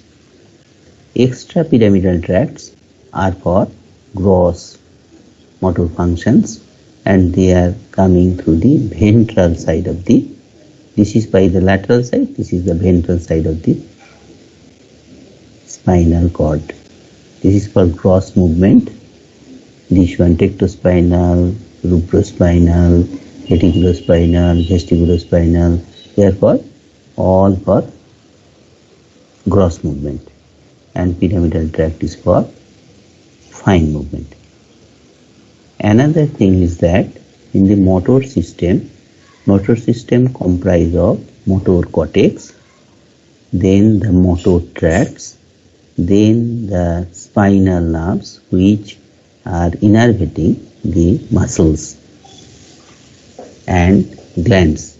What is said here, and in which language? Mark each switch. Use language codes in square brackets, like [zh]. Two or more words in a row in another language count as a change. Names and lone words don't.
[en] Extra pyramidal tracts are for gross motor functions, and they are coming through the ventral side of the, this is by the lateral side, this is the ventral side of the spinal cord. This is for gross movement. This one tectospinal, rubrospinal, reticulospinal, vestibulospinal, therefore all for gross movement, and pyramidal tract is for fine movement. Another thing is that in the motor system comprises of motor cortex, then the motor tracts, then the spinal nerves which are innervating the muscles, and glands.